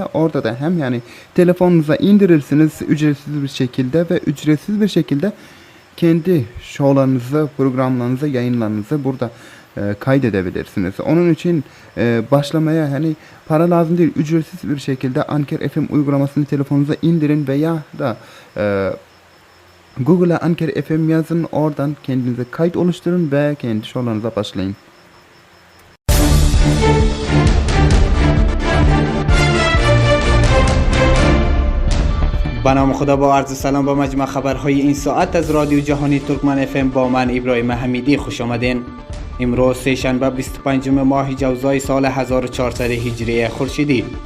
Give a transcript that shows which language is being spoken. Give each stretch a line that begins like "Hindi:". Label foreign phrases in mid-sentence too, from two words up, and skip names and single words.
Turkish: Orada da hem yani telefonunuza indirirsiniz ücretsiz bir şekilde ve ücretsiz bir şekilde kendi şovlarınızı, programlarınızı, yayınlarınızı burada kaydedebilirsiniz. Onun için başlamaya hani para lazım değil, ücretsiz bir şekilde Anker FM uygulamasını telefonunuza indirin veya da Google'a Anker FM yazın, oradan kendinize kayıt oluşturun ve kendi şovlarınıza başlayın.
Persian: به نام خدا با عرض سلام با مجمع خبرهای این ساعت از رادیو جهانی ترکمن FM با من ابراهیم حمیدی خوش آمدین. امروز سه‌شنبه 25 ماه جوزای سال 1400 هجری خورشیدی.